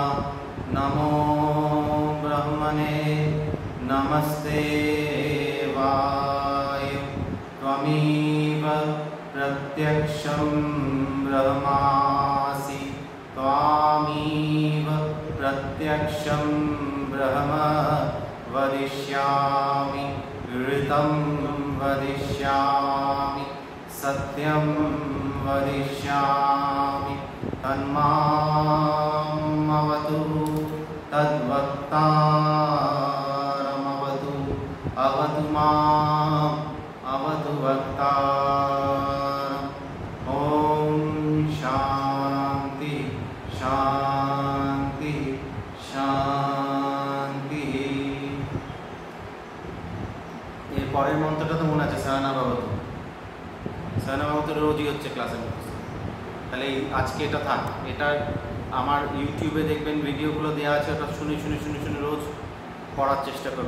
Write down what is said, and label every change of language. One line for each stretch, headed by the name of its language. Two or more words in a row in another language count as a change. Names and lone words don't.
Sanskrit: নমো ব্রহ্মণে নমস্তে বায়ু ত্বমেব প্রত্যক্ষম ব্রহ্মাসি ত্বমেব প্রত্যক্ষম ব্রহ্ম वदिष्यामि ऋतं वदिष्यामि सत्यं वदिष्यामि तन्मामवतु तद्वक्तारमवतु अवतु माम् अवतु वक्तारम्। ॐ शान्ति शान्ति शान्ति।
Bangla: এর পরের মন্ত্রটা তো মনে আছে,
Sanskrit: সায়না বাবতু। সায়না বাবতু
Bangla: রোজই হচ্ছে ক্লাসে মুখস্থ, তাহলে আজকে এটা থাক। এটা আমার ইউটিউবে দেখবেন ভিডিওগুলো দেওয়া আছে, ওটা শুনে শুনে শুনে শুনে রোজ পড়ার চেষ্টা করবেন।